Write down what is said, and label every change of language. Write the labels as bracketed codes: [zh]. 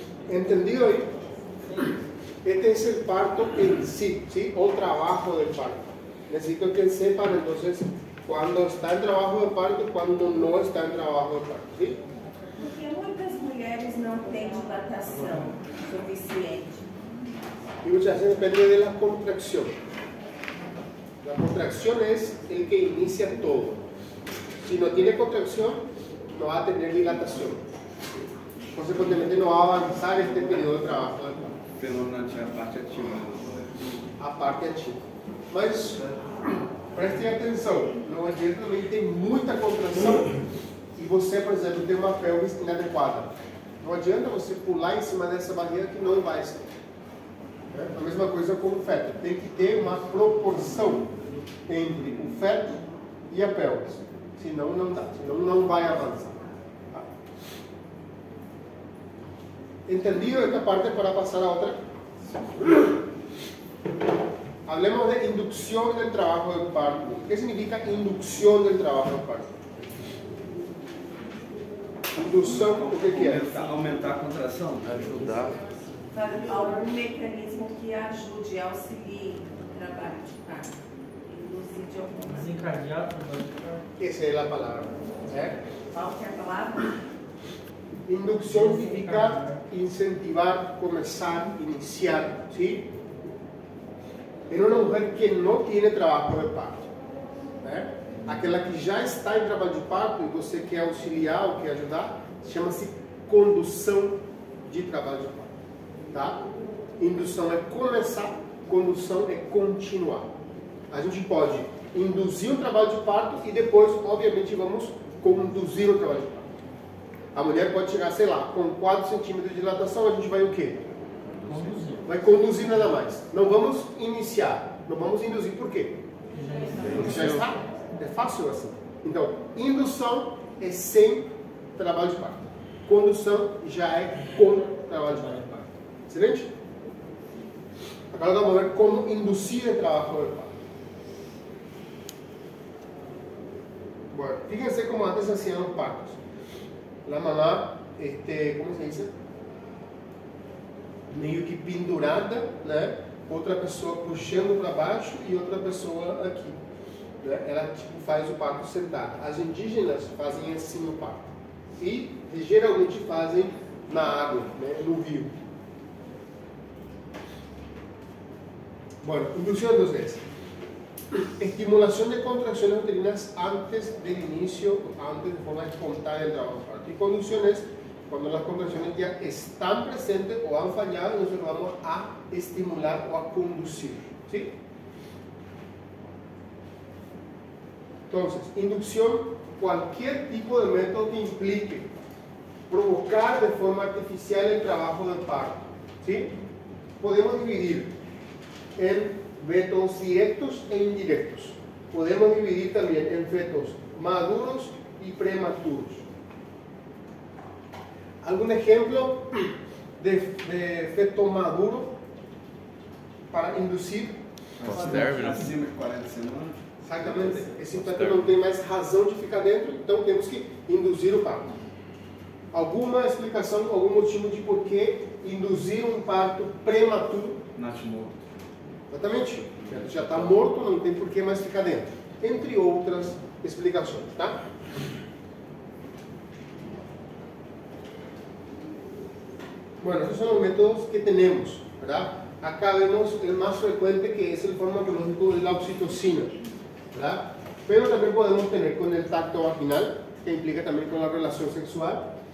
[es] ¿Entendido ahí? Este es el parto en sí, ¿sí? O trabajo del parto. Necesito que sepan entonces cuando está en trabajo de parto y cuando no está en trabajo de parto, ¿sí? [pt] Porque muitas mulheres não têm dilatação suficiente. [es] Y muchas veces depende de la contracción. La contracción es el que inicia todo. Si no tiene contracción, no va a tener dilatación. Consecuentemente, no va a avanzar este periodo de trabajo del parto. [pt] Fenômeno a parte ativa. A parte ativa. Mas prestem atenção, não adianta também ter muita contração e você, por exemplo, ter uma pelvis inadequada. Não adianta você pular em cima dessa barreira que não vai ser. A mesma coisa com o feto. Tem que ter uma proporção entre o feto e a pelvis. Senão não dá, senão não vai avançar. Tá? [es] ¿Entendido esta parte para pasar a otra? Hablemos de inducción del trabajo del parto. ¿Qué significa inducción del trabajo del parto? [pt] Indução, o que é? Aumentar a contração? Ajudar. Algum mecanismo que ajude, auxilie o trabalho de parto. Induzir de alguma maneira. Desencadear o trabalho de parto. [es] Esa es la palabra. [pt] Qual que é a palavra? [es] Inducción significa incentivar, comenzar, iniciar, ¿sí? En una mujer que no tiene trabajo de parto, né? [pt] Aquela que já está em trabalho de parto e você quer auxiliar ou quer ajudar, chama-se condução de trabalho de parto, tá? Indução é começar, condução é continuar. A gente pode induzir o trabalho de parto e depois, obviamente, vamos conduzir o trabalho de parto. A mulher pode chegar, sei lá, com 4 centímetros de dilatação, a gente vai o quê? Conduzir. Vai conduzir nada mais. Não vamos iniciar, não vamos induzir. Por quê? Porque já está. É fácil assim. Então, indução é sem trabalho de parto. Condução já é com trabalho de parto. Excelente? Agora vamos ver como induzir o trabalho de parto. [es] Bueno, fíjense como antes hacían los partos. La mamá, ¿cómo se dice? [pt] Meio que pendurada, né? Outra pessoa puxando para baixo e outra pessoa aqui. Né? Ela tipo, faz o parto sentada. As indígenas fazem assim o parto. E geralmente fazem na água, né? No rio. [es] Bueno, inducción entonces. Estimulación de contracciones uterinas antes del inicio, antes de forma espontánea del trabajo de parto. Y conducción es cuando las contracciones ya están presentes o han fallado, nosotros vamos a estimular o a conducir. ¿Sí? Entonces, inducción, cualquier tipo de método que implique provocar de forma artificial el trabajo del parto. ¿Sí? Podemos dividir en métodos directos e indirectos. Podemos dividir también en fetos maduros y prematuros. ¿Algún ejemplo de feto maduro para inducir? [pt] Pós-término. Acima de 40 semanas. Exatamente. Esse feto não tem mais razão de ficar dentro, então temos que induzir o parto. Alguma explicação, algum motivo de por que induzir um parto prematuro? Natimorto. Exatamente. O feto já está morto, não tem por que mais ficar dentro. Entre outras explicações, tá? [es] Bueno, esos son los métodos que tenemos, ¿verdad? Acá vemos el más frecuente, que es el farmacológico de la oxitocina, ¿verdad? Pero también podemos tener con el tacto vaginal, que implica también con la relación sexual.